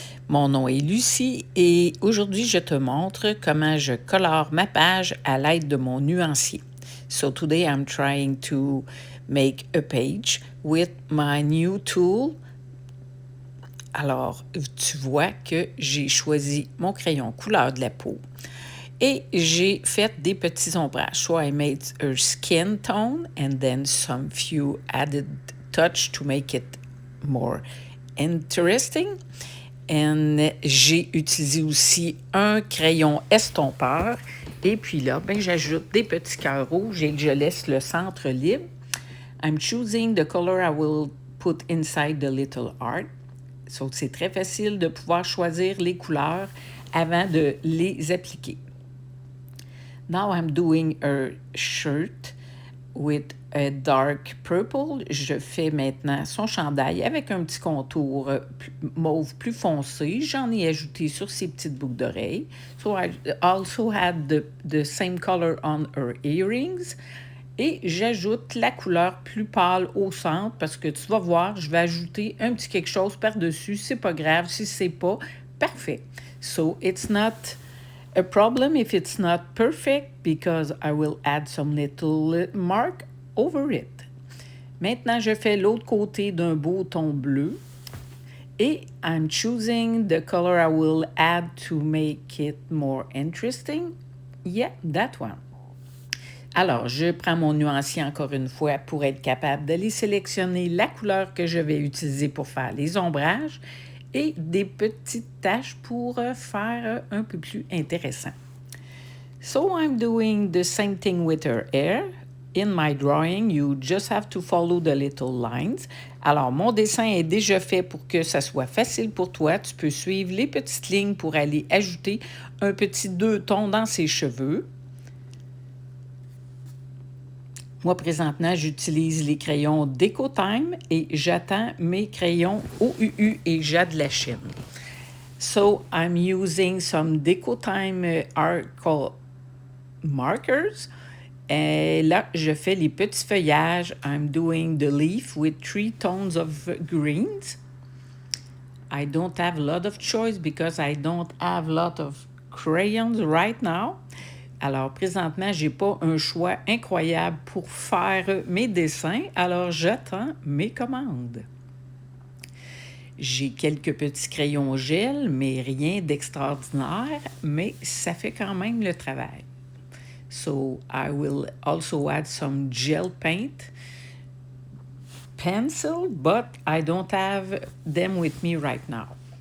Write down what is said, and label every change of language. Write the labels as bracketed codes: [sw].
[fr] Mon nom est Lucie et aujourd'hui je te montre comment je colore ma page à l'aide de mon nuancier. [en] So today I'm trying to make a page with my new tool. [fr] Alors, tu vois que j'ai choisi mon crayon couleur de la peau et j'ai fait des petits ombrages. [en] So I made a skin tone and then some few added touch to make it more interesting. [fr] Et j'ai utilisé aussi un crayon estompeur. Et puis là, j'ajoute des petits cœurs rouges et je laisse le centre libre. [en] I'm choosing the color I will put inside the little art. [fr] So, c'est très facile de pouvoir choisir les couleurs avant de les appliquer. [en] Now I'm doing a shirt with a dark purple. [fr] Je fais maintenant son chandail avec un petit contour mauve plus foncé. J'en ai ajouté sur ses petites boucles d'oreilles. [en] So I also had the same color on her earrings. [fr] Et j'ajoute la couleur plus pâle au centre parce que tu vas voir, je vais ajouter un petit quelque chose par-dessus. C'est pas grave si c'est pas parfait. [en] So it's not a problem if it's not perfect because I will add some little mark over it. [fr] Maintenant, je fais l'autre côté d'un beau ton bleu et [en] I'm choosing the color I will add to make it more interesting. Yeah, that one. [fr] Alors, je prends mon nuancier encore une fois pour être capable d'aller sélectionner la couleur que je vais utiliser pour faire les ombrages et des petites taches pour faire un peu plus intéressant. [en] So I'm doing the same thing with her hair. In my drawing, you just have to follow the little lines. [fr] Alors, mon dessin est déjà fait pour que ça soit facile pour toi. Tu peux suivre les petites lignes pour aller ajouter un petit 2 tons dans ses cheveux. Moi, présentement, j'utilise les crayons Decotime et j'attends mes crayons OUU et Jade la Chine. [en] So, I'm using some Decotime Arc markers. [fr] Et là, je fais les petits feuillages. [en] I'm doing the leaf with 3 tones of greens. I don't have a lot of choice because I don't have a lot of crayons right now. [fr] Alors, présentement, j'ai pas un choix incroyable pour faire mes dessins, alors j'attends mes commandes. J'ai quelques petits crayons gel, mais rien d'extraordinaire, mais ça fait quand même le travail. [en] So, I will also add some gel paint pencil, but I don't have them with me right now.